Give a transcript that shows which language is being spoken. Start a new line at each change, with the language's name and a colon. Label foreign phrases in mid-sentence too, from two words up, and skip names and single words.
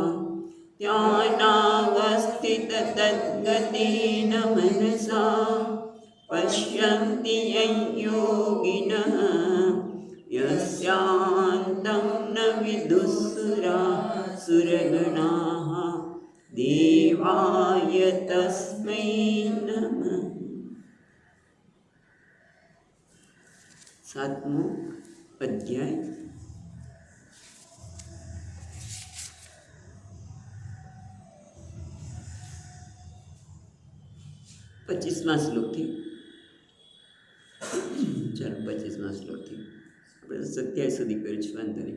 Sanskrit: ध्यानावस्थिततद्गतेन मनसा पश्यन्ति यं योगिनः यस्यान्तं न विदुःसुरासुरगणाः देवाय तस्मै नमः।
Gujarati: સાતમો અધ્યાય। 25મા શ્લોકથી ચાલો 25મા શ્લોકથી આપણે 27 સુધી કર્યું છે, વાંધો નહીં.